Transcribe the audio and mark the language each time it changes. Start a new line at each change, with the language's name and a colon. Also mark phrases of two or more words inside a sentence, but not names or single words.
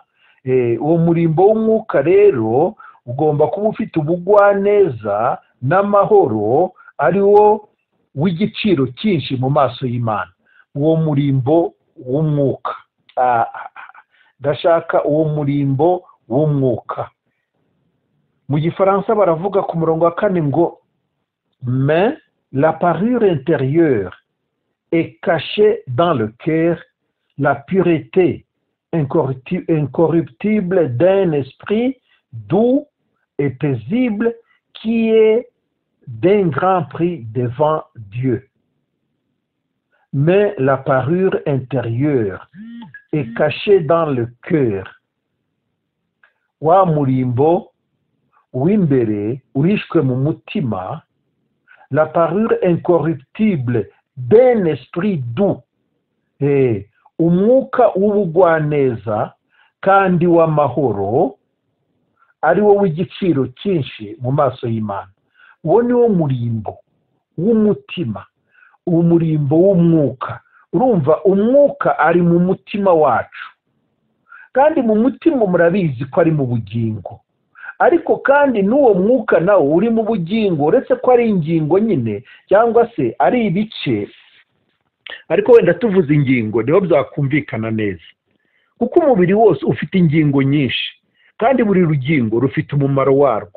Kinyarwanda: Uwo murimbo w'umwuka rero ugomba kuba ufite ubugwaneza n'amahoro, ari wo w'igiciro cyinshi mu maso y'Imana. Uwo murimbo w'umwuka, ndashaka uwo murimbo w'umwuka. Mu Gifaransa baravuga ku murongo wa 4 ngo,
French: mais la parure intérieure est cachée dans le cœur, la pureté incorruptible d'un esprit doux et paisible qui est d'un grand prix devant Dieu. Mais la parure intérieure est cachée dans le cœur.
Kinyarwanda: Wa murimbo w'imbere urishwe mu mutima,
French: la parure incorruptible d'un esprit doux,
Kinyarwanda: umwuka w'ubugwaneza kandi w'amahoro, ari wo w'igiciro cyinshi mu maso y'Imana. Uwo ni wo murimbo w'umutima, umurimbo w'umwuka. Urumva, umwuka ari mu mutima wacu, kandi mu mutima murabizi ko ari mu bugingo, ariko kandi n'uwo mwuka nawo uri mu bugingo, uretse ko ari ingingo nyine cyangwa se ari ibice, ariko wenda tuvuze ingingo niho byakumvikana neza, kuko umubiri wose ufite ingingo nyinshi kandi buri rugingo rufite umumaro warwo.